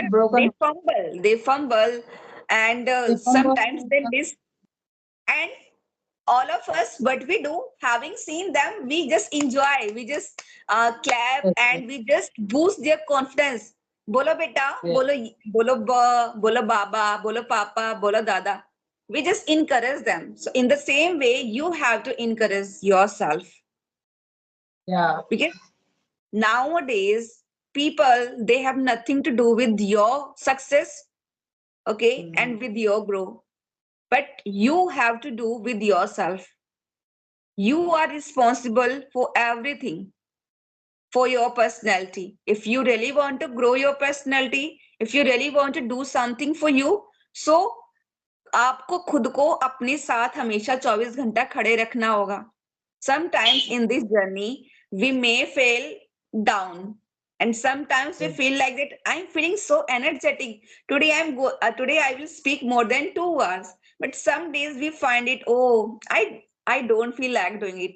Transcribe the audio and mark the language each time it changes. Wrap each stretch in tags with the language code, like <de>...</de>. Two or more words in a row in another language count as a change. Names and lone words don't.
<en>speak broken. they fumble, and They fumble. sometimes they miss. And all of us, what we do, having seen them, we just enjoy, we just clap, Yes, yes, and we just boost their confidence.</en> <hi>Bolo beta,</hi> <en>yes,</en> <hi>bolo ba, bolo baba, bolo papa, bolo dada.</hi> <en>We just encourage them. So in the same way, you have to encourage yourself, yeah. because nowadays people, they have nothing to do with your success, okay, Mm, and with your growth, but you have to do with yourself. You are responsible for everything, for your personality. If you really want to grow your personality, if you really want to do something for you, so</en> <hi>आपको खुद को अपने साथ हमेशा 24 घंटा खड़े रखना होगा.</hi> <en>Sometimes in this journey, we may fail down. And sometimes we yes, feel like that I'm feeling so energetic. Today I will speak more than 2 hours. But some days we find it, oh, I don't feel like doing it.</en>